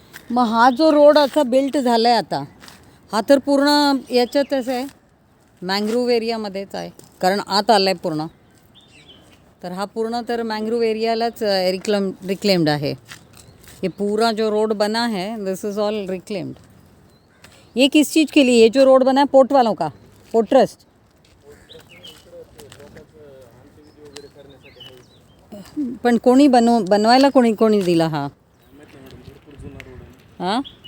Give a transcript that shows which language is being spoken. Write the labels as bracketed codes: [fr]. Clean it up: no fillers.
[mr] मग हा जो रोड असा बिल्ट झाला आहे आता, हा तर पूर्ण याच्यातच आहे, मँग्रोव्ह एरियामध्येच आहे, कारण आत आला आहे पूर्ण. तर हा पूर्ण तर मँग्रोव्ह एरियालाच रिक्लेम्ड आहे. [hi] ये पूरा जो रोड बना है [en] This is all reclaimed. [hi] ये किस चीज़ के लिए, ये जो रोड बना है पोर्ट वालों का, पोर्ट ट्रस्ट? [mr] पण कोणी बनवायला कोणी दिला हा? हां